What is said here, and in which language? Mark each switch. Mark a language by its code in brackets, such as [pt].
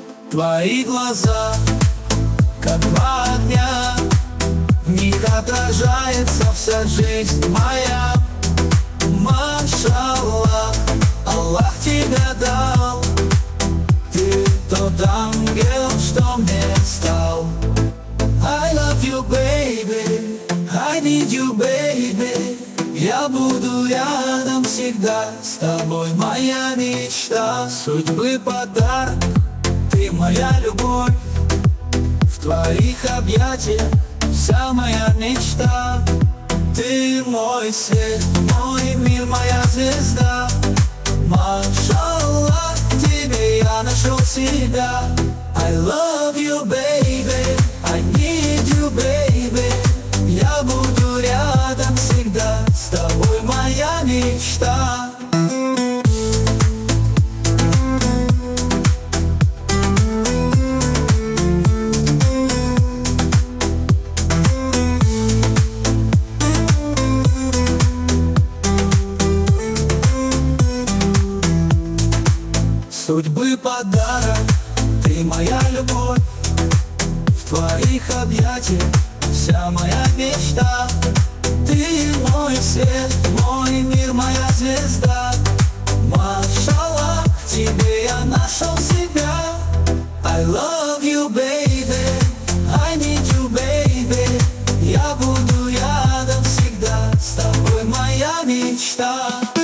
[ru] Твои глаза, как два огня. В них отражается вся жизнь моя. Машаллах, Аллах тебя дал. Ты тот ангел, что мне стал. [en] I love you, baby, I need you, baby. [ru] Я буду рядом всегда с тобой, моя мечта. Судьбы подарок, ты моя любовь. В твоих объятиях вся моя мечта. Ты мой свет, мой мир, моя звезда. Машаллах, тебе я нашел себя. [en] I love you, baby, I need you, baby. [ru] Я буду рядом всегда, с тобой моя мечта. Судьбы подарок, ты моя любовь. В твоих объятиях вся моя мечта. Ты мой свет, мой мир, моя звезда. Машаллах, к тебе я нашел себя. [en] I love you, baby, I need you, baby. [ru] Я буду рядом всегда, с тобой моя мечта.